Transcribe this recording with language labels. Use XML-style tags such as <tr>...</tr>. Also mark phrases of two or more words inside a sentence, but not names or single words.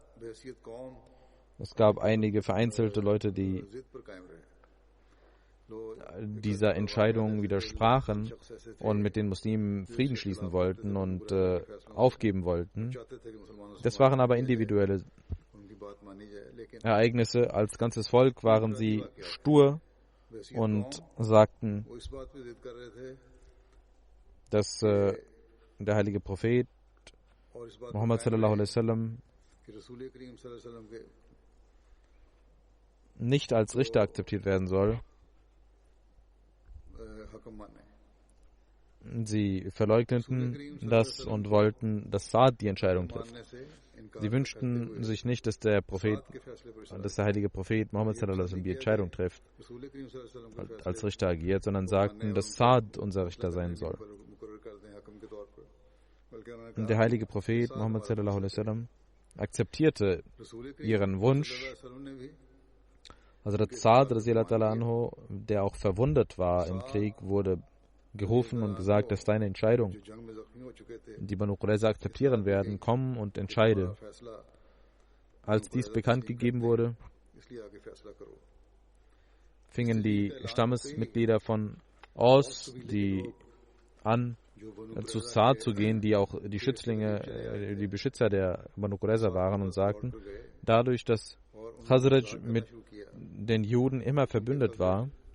<de>Es gab einige vereinzelte Leute, die dieser Entscheidung widersprachen und mit den Muslimen Frieden schließen wollten und aufgeben wollten. Das waren aber individuelle Ereignisse. Als ganzes Volk waren sie stur und sagten, dass der heilige Prophet Muhammad</de> <ar>صلى الله عليه وسلم</ar> <de>nicht als Richter akzeptiert werden soll. Sie verleugneten das und wollten, dass Saad die Entscheidung trifft. Sie wünschten sich nicht, dass der heilige Prophet Muhammad</de> <ar>صلى الله عليه وسلم</ar> <de>die Entscheidung trifft, als Richter agiert, sondern sagten, dass Saad unser Richter sein soll. Und der heilige Prophet Muhammad</de> <ar>صلى الله عليه وسلم</ar> <de>akzeptierte ihren Wunsch. Hazrat Saad</de> <ar>رضي الله تعالى عنه,</ar> <de>der auch verwundet war im Krieg, wurde gerufen und gesagt, dass deine Entscheidung, die Banu Qurayza akzeptieren werden, komm und entscheide. Als dies bekannt gegeben wurde, fingen die Stammesmitglieder von Aus an, zu Saad zu gehen, die auch die Schützlinge, die Beschützer der Banu Qurayza waren, und sagten, dadurch, dass Khazraj mit den Juden immer verbündet war,</de>